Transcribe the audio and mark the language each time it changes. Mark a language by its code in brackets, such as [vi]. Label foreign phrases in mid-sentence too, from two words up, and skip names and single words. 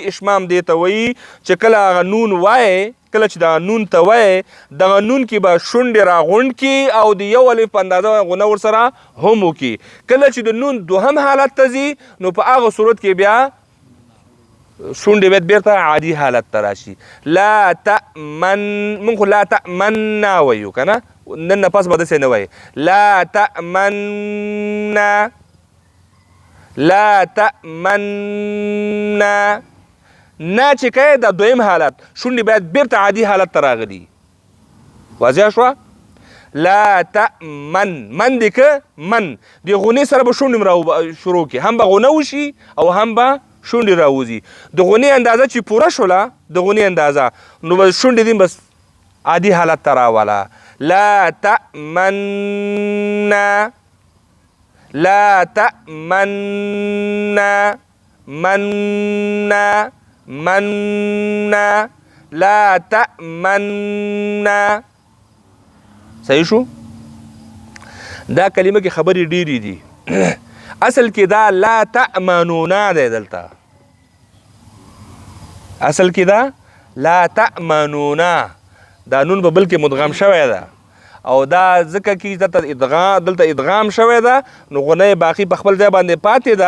[ps] اشمام دې ته وایي چې کله هغه نون وایې، کله چې دغه نون ته وایې، دغه نون کې به شونډې راغونډ کړي او د یو الف په اندازه غونه ورسره هم وکړي. کله چې د نون دوهم حالت ته ځي نو په هغه صورت کې بیا شونډې باید بیرته عادي حالت ته راشي. [ar] لا تأمن، [ps] موږ خو [ar] لا تأمنا [ps] وایو که نه، نن نه پس به داسې نه وایي. [ar] لا تأمنا، لا تأمنا. [ps] نه چې کوې دا دویم حالت، شونډې باید بیرته عادي حالت ته راغلي. واضح شوه؟ [ar] لا تأمن، [ps] من دې که من د غونې سره به شونډې شروع کړي، هم به غونه وشي او هم به شونډې راوځي. د غونې اندازه چې پوره شوله، د غونې اندازه، نو به شونډې دې بس عادي حالت ته راوله. [ar] لا تأمنا، لا تأمنا، منا منا، لا تأمنا. [ps] صحیح شو؟ دا کلمه کې خبرې ډېرې دي. اصل کې دا [ar] لا تأمنونا [ps] دی، دلته اصل کې دا [ar] لا تأمنونا، [ps] دا نون په بل کې مدغم شوی ده او دا ځکه کې دلته ادغام شوی ده، نو غونه باقي په خپل ځای باندې پاتې ده.